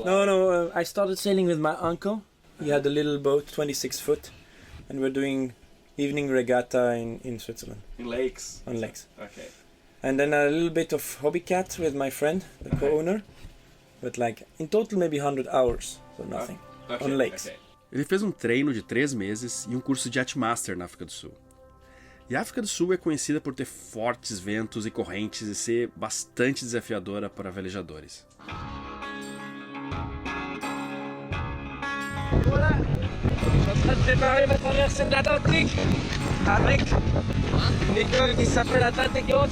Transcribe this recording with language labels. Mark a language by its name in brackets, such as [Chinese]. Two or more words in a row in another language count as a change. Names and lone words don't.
[English] No, I started sailing with my uncle. He had a little boat, 26 foot, and we're doing evening regatta in Switzerland. In lakes? On lakes. Okay. And then a little bit of hobby cat with my friend, the co-owner, but like in total maybe 100 hours, so nothing, on lakes. Okay. [Portuguese] Ele fez um treino de 3 meses e um curso de Yachtmaster na África do Sul. E a África do Sul é conhecida por ter fortes ventos e correntes e ser bastante desafiadora para velejadores. [French] Voilà, je suis en train de préparer ma traversée de l'Atlantique avec une école qui s'appelle Atlantico.